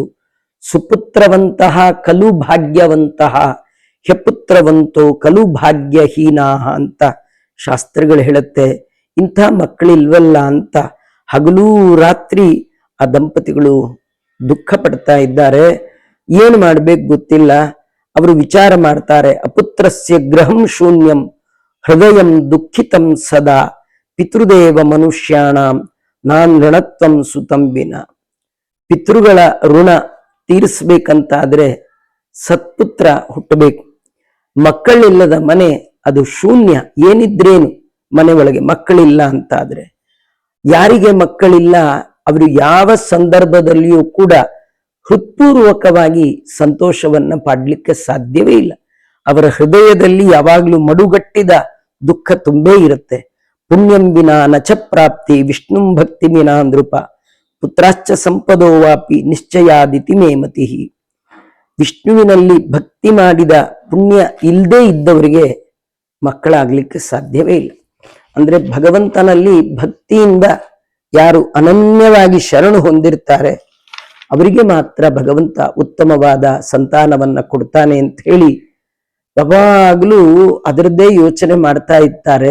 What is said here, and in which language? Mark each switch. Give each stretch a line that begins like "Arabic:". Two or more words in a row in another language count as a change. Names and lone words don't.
Sanskrit: ಸುಪುತ್ರವಂತಹ ಕಲು ಭಾಗ್ಯವಂತಹ, ಹೆಪುತ್ರವಂತೋ ಕಲು ಭಾಗ್ಯಹೀನಾ
Kannada: ಅಂತ ಶಾಸ್ತ್ರಗಳು ಹೇಳುತ್ತೆ. ಇಂಥ ಮಕ್ಕಳಿಲ್ವಲ್ಲ ಅಂತ ಹಗಲೂ ರಾತ್ರಿ ಆ ದಂಪತಿಗಳು ದುಃಖ ಪಡ್ತಾ ಇದ್ದಾರೆ. ಏನು ಮಾಡ್ಬೇಕು ಗೊತ್ತಿಲ್ಲ. ಅವರು ವಿಚಾರ ಮಾಡ್ತಾರೆ.
Sanskrit: ಅಪುತ್ರಸ್ಯ ಗೃಹಂ ಶೂನ್ಯಂ ಹೃದಯಂ ದುಃಖಿತಂ ಸದಾ, ಪಿತೃದೇವ ಮನುಷ್ಯಾಣಂ ನಾನ್ ಋಣತ್ವಂ ಸುತಂಬಿನ.
Kannada: ಪಿತೃಗಳ ಋಣ ತೀರಿಸ್ಬೇಕಂತಾದ್ರೆ ಸತ್ಪುತ್ರ ಹುಟ್ಟಬೇಕು. ಮಕ್ಕಳಿಲ್ಲದ ಮನೆ ಅದು ಶೂನ್ಯ, ಏನಿದ್ರೇನು ಮನೆ ಒಳಗೆ ಮಕ್ಕಳಿಲ್ಲ ಅಂತಾದ್ರೆ. ಯಾರಿಗೆ ಮಕ್ಕಳಿಲ್ಲ ಅವರು ಯಾವ ಸಂದರ್ಭದಲ್ಲಿಯೂ ಕೂಡ ಹೃತ್ಪೂರ್ವಕವಾಗಿ ಸಂತೋಷವನ್ನ ಪಾಡ್ಲಿಕ್ಕೆ ಸಾಧ್ಯವೇ ಇಲ್ಲ. ಅವರ ಹೃದಯದಲ್ಲಿ ಯಾವಾಗ್ಲೂ ಮಡುಗಟ್ಟಿದ ದುಃಖ ತುಂಬೇ ಇರುತ್ತೆ.
Sanskrit: ಪುಣ್ಯಂ ವಿನಾ ನಚ ಪ್ರಾಪ್ತಿ ವಿಷ್ಣುಂ ಭಕ್ತಿ ವಿನಾ ನೃಪ ಪುತ್ರಾಶ್ಚ ಸಂಪದೋ ವಾಪಿ ನಿಶ್ಚಯಾದಿತಿ ಮೇಮತಿ.
Kannada: ವಿಷ್ಣುವಿನಲ್ಲಿ ಭಕ್ತಿ ಮಾಡಿದ ಪುಣ್ಯ ಇಲ್ಲದೆ ಇದ್ದವರಿಗೆ ಮಕ್ಕಳಾಗ್ಲಿಕ್ಕೆ ಸಾಧ್ಯವೇ ಇಲ್ಲ. ಅಂದ್ರೆ ಭಗವಂತನಲ್ಲಿ ಭಕ್ತಿಯಿಂದ ಯಾರು ಅನನ್ಯವಾಗಿ ಶರಣು ಹೊಂದಿರ್ತಾರೆ ಅವರಿಗೆ ಮಾತ್ರ ಭಗವಂತ ಉತ್ತಮವಾದ ಸಂತಾನವನ್ನ ಕೊಡ್ತಾನೆ ಅಂತ ಹೇಳಿ ಯಾವಾಗಲೂ ಅದರದ್ದೇ ಯೋಚನೆ ಮಾಡ್ತಾ ಇರ್ತಾರೆ.